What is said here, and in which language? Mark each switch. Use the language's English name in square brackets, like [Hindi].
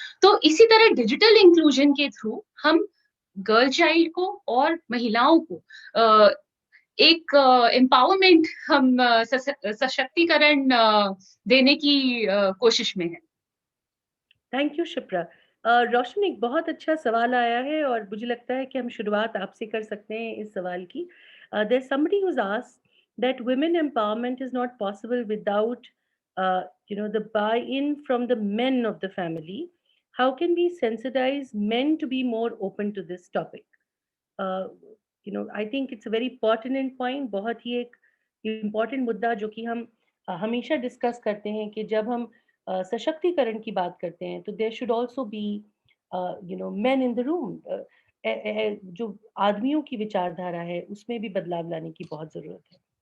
[Hindi] तो इसी तरह डिजिटल इंक्लूजन के थ्रू हम गर्ल चाइल्ड को और महिलाओं को अ, एक एम्पावरमेंट, हम सशक्तिकरण देने की कोशिश में हैं। Thank you Shipra. रोशन, एक बहुत अच्छा सवाल आया है और मुझे लगता है कि हम शुरुआत आपसे कर सकते हैं इस सवाल की। [English] There's somebody who's asked that women empowerment is not possible without the buy-in from the men of the family. How can we sensitize men to be more open to this topic? uh, I think it's a very pertinent point, [Hindi] बहुत ही एक important मुद्दा जो कि हम हमेशा discuss करते हैं कि जब हम सशक्तिकरण की बात करते हैं तो [English] There should also be men in the room. [Hindi] जो आदमियों की विचारधारा है उसमें भी बदलाव लाने की बहुत जरूरत है।